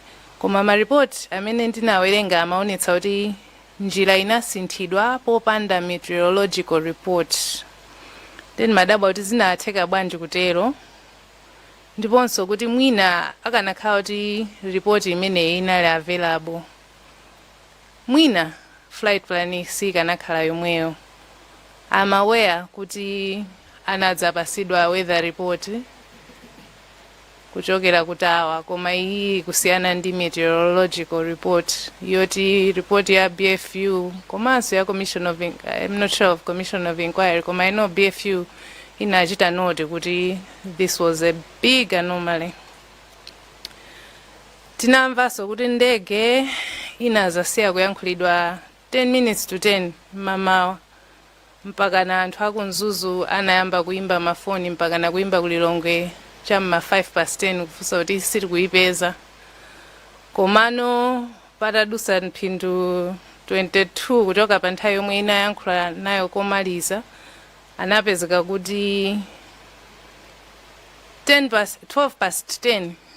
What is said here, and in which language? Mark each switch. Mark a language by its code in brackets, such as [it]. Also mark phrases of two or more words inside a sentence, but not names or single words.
[ny] Koma maripoti amene ndinawerenga amaonetsa kuti njira inasinthidwa popanda [en] meteorological report. [ny] Then madaba kuti zinatheka bwanji kutero ndiponso kuti mwina akanakhala kuti report imene inali available mwina [en] flight plan [ny] sikanakhala yomweyo. [en] I'm aware [ny] kuti anadzapasidwa [en] weather report [ny] kuchokera kutawa koma iyi kusiyana ndi [en] meteorological report [ny] yoti report ya BFU komanso ya [en] commission of I'm not sure of commission of inquiry [ny] koma [en] I know BFU [ny] inachita note kuti [en] this was a big anomaly. [ny] Tinamvaso kuti ndege inazasiya kuyankhulidwa 10 minutes to 10 mamawa mpaka na anthu aku Mzuzu anayamba kuimba mafoni mpaka na kuimba ku Lilongwe chamma 5:10 kufusa kuti siri kuipeza komano patadusa mphindu 22 kuchoka pa nthawi yomwe inayankhula nayo komaliza anapezeka kuti 12:10